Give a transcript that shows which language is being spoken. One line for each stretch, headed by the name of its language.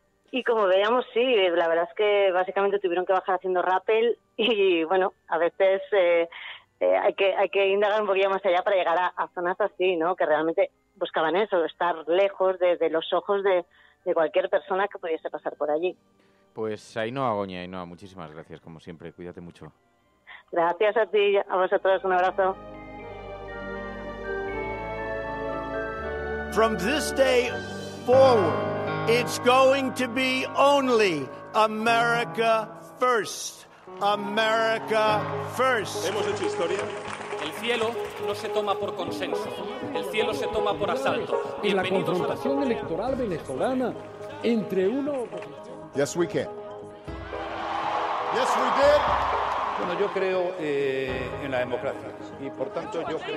Spanish: Y como veíamos, sí, la verdad es que básicamente tuvieron que bajar haciendo rappel, y bueno, a veces hay que indagar un poquito más allá para llegar a zonas así, ¿no? Que realmente buscaban eso, estar lejos de los ojos de cualquier persona que pudiese pasar por allí. Pues Ainhoa Goñi, Ainhoa, muchísimas gracias, como siempre. Cuídate mucho. Gracias a ti, a vosotros, un abrazo.
English: From this day forward, it's going to be only America first. America first.
Spanish: ¿Hemos hecho historia? El cielo no se toma por consenso, el cielo se toma por asalto. En la confrontación electoral venezolana entre uno...
English: Yes, we can. Yes, we did.
Spanish: Bueno, yo creo en la democracia y por tanto yo creo...